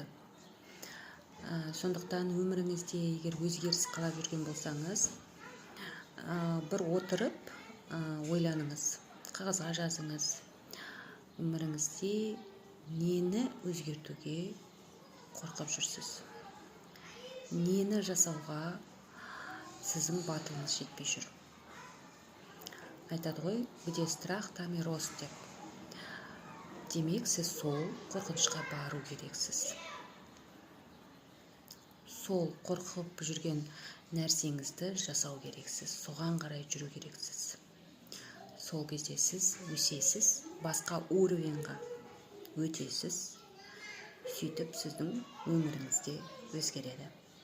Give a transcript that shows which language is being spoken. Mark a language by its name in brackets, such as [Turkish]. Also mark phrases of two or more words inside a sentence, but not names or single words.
[Kazakh] Сондықтан өміріңізде егер өзгеріс қалап жүрген болсаңыз, бір отырып ойланыңыз, қағазға жазыңыз. Өміріңізде нені өзгертуге қорқып жүрсіз? Нені жасауға сіздің батылыңыз жетпей жүр? Айтады ғой, [Russian] где страх, там и рост деп. [Kazakh] Демек, сіз сол қорқынышқа бару керексіз. Сол қорқып жүрген нәрсеңізді жасау керексіз. Соған қарай жүру керексіз. Сол кезде сіз өсесіз, басқа уровеньға өтесіз, сөйтіп сіздің өміріңізде өзгереді.